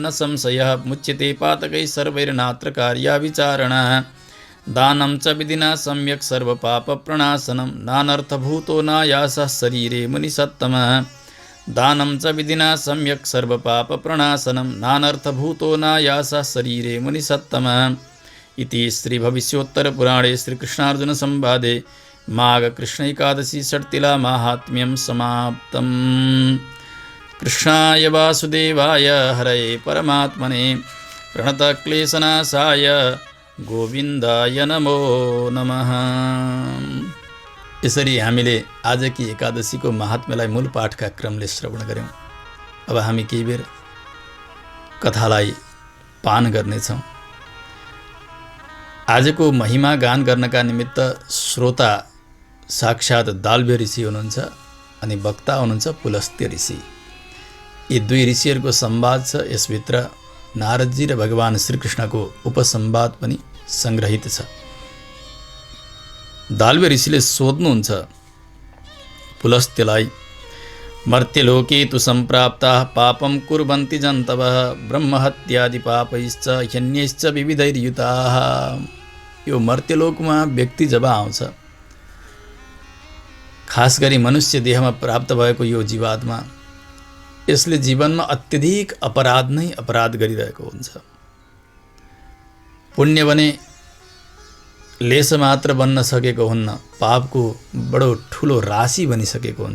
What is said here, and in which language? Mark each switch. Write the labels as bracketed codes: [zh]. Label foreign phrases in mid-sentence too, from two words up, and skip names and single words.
[sa] संशयः मुच्यते पातकैः सर्वैर्नात्र कार्या विचारणा दानं च विधिना सम्यक् सर्वपापप्रणाशनं नानर्थभूतो नायासः शरीरे मुनिसत्तमः दानं च विधिना सम्यक् सर्वपापप्रणाशनं नानर्थभूतो नायासः शरीरे मुनिसत्तमः इति श्रीभविष्योत्तरपुराणे श्रीकृष्णार्जुनसंवादे माघकृष्णैकादशी षट्तिला माहात्म्यं समाप्तम्। कृष्णाय वासुदेवाय हरये परमात्मने प्रणतक्लेशनाशाय गोविन्दाय नमो नमः। [ne] यसरी हामीले आजकी एकादशीको महात्म्यलाई मूल पाठका क्रमले श्रवण गऱ्यौँ। अब हामी केही बेर कथालाई पान गर्नेछौँ। आजको महिमा गान गर्नका निमित्त श्रोता साक्षात् दाल्भ्य ऋषि हुनुहुन्छ अनि वक्ता हुनुहुन्छ पुलस्त्य ऋषि। यी दुई ऋषिहरूको संवाद छ। यसभित्र नारदजी र भगवान श्रीकृष्णको उपसंवाद पनि संग्रहित छ। दाल्भ्य ऋषिले सोध्नुहुन्छ पुलस्त्यलाई, [sa] मर्त्यलोके तु सम्प्राप्ताः पापं कुर्वन्ति जन्तवः ब्रह्महत्यादि पापैश्च ह्यन्यैश्च विविधैर्युताः। [ne] यो मर्त्यलोकमा व्यक्ति जब आउँछ, खास गरी मनुष्य देहमा प्राप्त भएको यो जीवात्मा, यसले जीवनमा अत्यधिक अपराध नै अपराध गरिरहेको हुन्छ। पुण्य भने लेस मात्र बन्न सकेको हुन्न, पापको बडो ठुलो राशि बनिसकेको हुन्छ।